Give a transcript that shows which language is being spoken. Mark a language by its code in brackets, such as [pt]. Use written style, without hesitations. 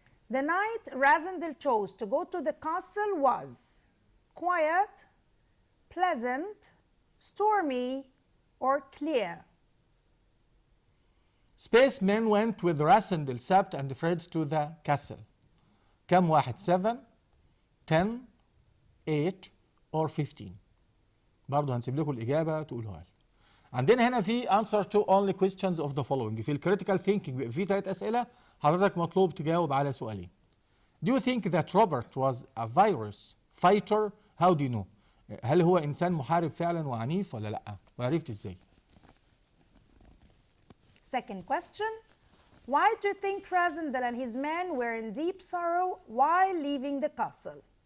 [en] The night Rasindel chose to go to the castle was quiet, pleasant, stormy, or clear. Spacemen went with Rasindel, Sabt, and Fritz to the castle. [ar] كم واحد؟ 7, 10, 8, or 15. برضه هنسيب لكم الإجابة تقولوها لي. عندنا هنا في [en] answer to only questions of the following. [ar] في الكريتيكال ثينكينج بيبقى في 3 أسئلة حضرتك مطلوب تجاوب على سؤالين. [en] Do you think that Robert was a virus fighter? How do you know? [ar] هل هو إنسان محارب فعلا وعنيف ولا لأ؟ وعرفت إزاي؟ [en] Second question. Why do you think Rasindel and his men were in deep sorrow while leaving the castle?